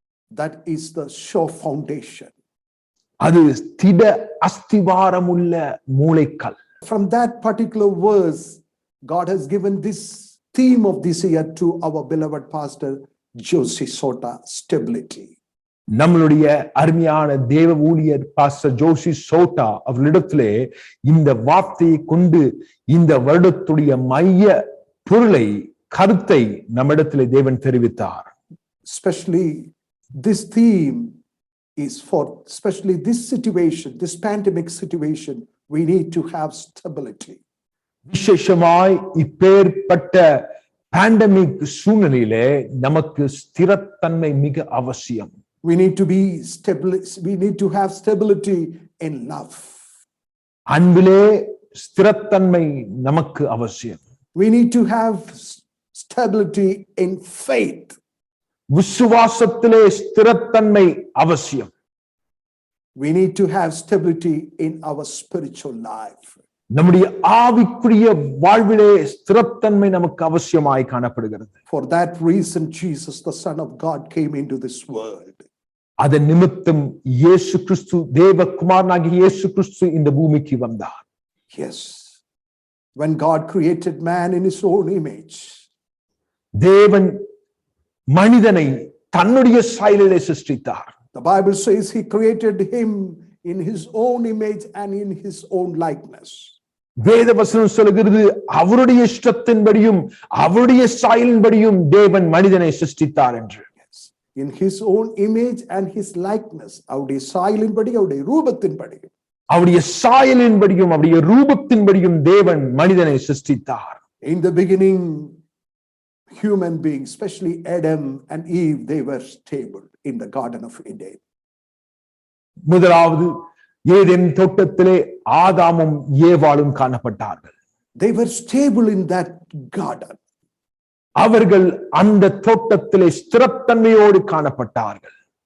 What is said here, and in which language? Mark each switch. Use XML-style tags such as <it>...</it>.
<en>That is the sure foundation.</en> <ta>அது திட அஸ்திவாரமுள்ள மூளைக்கல்.</ta> <en>From that particular verse, God has given this theme of this year to our beloved pastor Josie Sota, stability.</en> <ta>நம்மளுடைய அருமையான தேவ ஊழியர் pastor Joshi Chhota அவர்களிடத்திலே இந்த வார்த்தையை கொண்டு இந்த வருடத்துடைய மைய பொருளை, கருத்தை நம்மிடத்திலே தேவன் தெரிவித்தார்.</ta> <en>Especially this theme is for especially this situation, this pandemic situation, we need to have stability.</en> <ta>விசேஷமாய் இப்பேற்பட்ட பேண்டமிக் சூழ்நிலையிலே நமக்கு ஸ்திரத்தன்மை மிக அவசியம்.</ta> <en>We need to be stable. We need to have stability in love.</en> <ta>அன்பிலே ஸ்திரத்தன்மை நமக்கு அவசியம்.</ta> <en>We need to have stability in faith.</en> <ta>விசுவாசத்திலே ஸ்திரத்தன்மை அவசியம்.</ta> <en>We need to have stability in our spiritual life.</en> <ta>நம்முடைய ஆவிக்குரிய வாழ்விலே ஸ்திரத்தன்மை நமக்கு அவசியமாய் காணப்படுகிறது.</ta> <en>For that reason, Jesus, the Son of God, came into this world.</en> <ta>அதன் நிமித்தம் இயேசு கிறிஸ்து, தேவகுமாரனாகிய இயேசு கிறிஸ்து இந்த பூமிக்கு வந்தார்.</ta> <en>Yes. When God created man in his own image.</en> <ta>தேவன் மனிதனை தன்னுடைய சாயலிலே சிருஷ்டித்தார்.</ta> <en>The Bible says he created him in his own image and in his own likeness.</en> <ta>வேத வசனம் சொல்கிறது, அவருடைய இஷ்டத்தின்படியும் அவருடைய சாயலின்படியும் தேவன் மனிதனை சிருஷ்டித்தார் என்று.</ta> <en>In his own image and his likeness,</en> <ta>அவருடைய சாயலின்படி, அவருடைய ரூபத்தின்படி, அவருடைய சாயலின்படியும் அவருடைய ரூபத்தின்படியும் தேவன் மனிதனை சிருஷ்டித்தார்.</ta> <en>In the beginning, human beings, especially Adam and Eve, they were stable in the Garden of Eden.</en> <ta>முதலாவது ஏதேன் தோட்டத்திலே ஆதாமும் ஏவாளும் காணப்பட்டார்கள்.</ta> <en>They were stable in that garden.</en> <ta>அவர்கள் அந்த தோட்டத்திலே ஸ்திரத்தன்மையோடு காணப்பட்டார்கள்.</ta>